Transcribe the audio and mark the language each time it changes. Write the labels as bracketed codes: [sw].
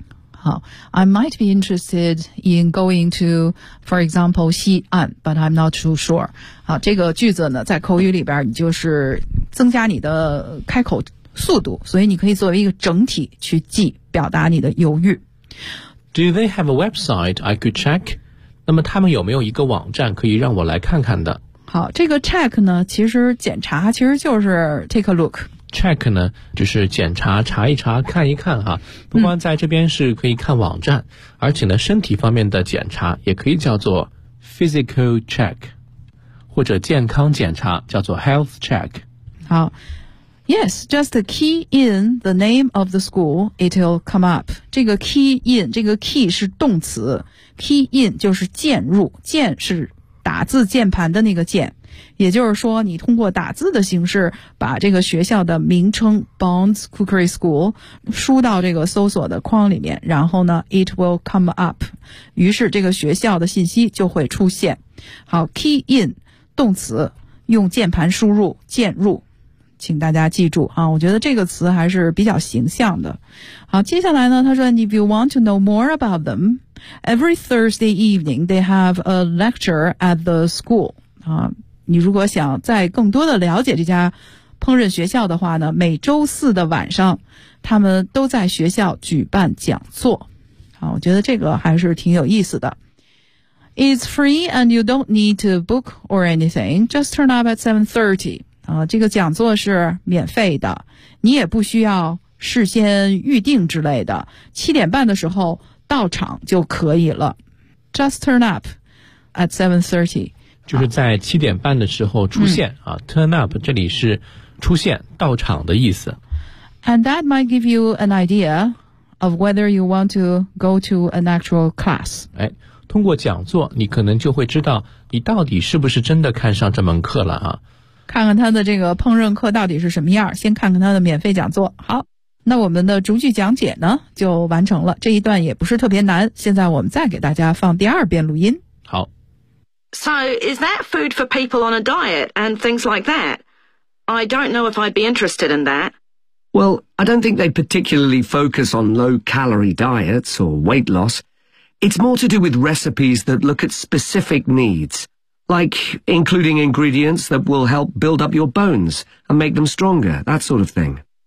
[en] 好， I might be interested in going to, for example, 西岸 but I'm not too sure. [zh] 好，这个句子呢在口语里边你就是增加你的开口速度，所以你可以作为一个整体去记，表达你的犹豫。 [en] Do they have a website I could check? [zh] 那么他们有没有一个网站可以让我来看看的？好，这个 check 呢，其实检查其实就是 [en] take a look。 [zh] check 呢，就是检查、查一查、看一看哈。不光在这边是可以看网站，而且呢，身体方面的检查也可以叫做 physical check， 或者健康检查叫做 health check。好。 [en] Yes, just key in the name of the school, it'll come up. [zh] 这个 key in, 这个 key 是动词。key in 就是键入，键是打字键盘的那个键。也就是说你通过打字的形式把这个学校的名称 Bonds Cookery School 输到这个搜索的框里面，然后呢 [en] it will come up。 [zh] 于是这个学校的信息就会出现。好， key in, 动词，用键盘输入，键入。请大家记住啊，我觉得这个词还是比较形象的。好，接下来呢，他说 [en] If you want to know more about them, every Thursday evening they have a lecture at the school. [zh] 啊，你如果想再更多的了解这家烹饪学校的话呢，每周四的晚上他们都在学校举办讲座。啊，我觉得这个还是挺有意思的。 [en] It's free and you don't need to book or anything. Just turn up at 7:30. [zh] 这个讲座是免费的，你也不需要事先预定之类的，7:30的时候到场就可以了。 [en] Just turn up at 7:30。 [zh] 就是在7:30的时候出现啊 ，turn up 这里是出现到场的意思。 [en] And that might give you an idea of whether you want to go to an actual class. [zh] 哎，通过讲座，你可能就会知道你到底是不是真的看上这门课了啊。看看他的这个烹饪课到底是什么样，先看看他的免费讲座。好，那我们的逐句讲解呢，就完成了。这一段也不是特别难，现在我们再给大家放第二遍录音。好。 [en] So, is that food for people on a diet and things like that? I don't know if I'd be interested in that. Well, I don't think they particularly focus on low-calorie diets or weight loss. It's more to do with recipes that look at specific needs, like including ingredients that will help build up your bones and make them stronger, that sort of thing.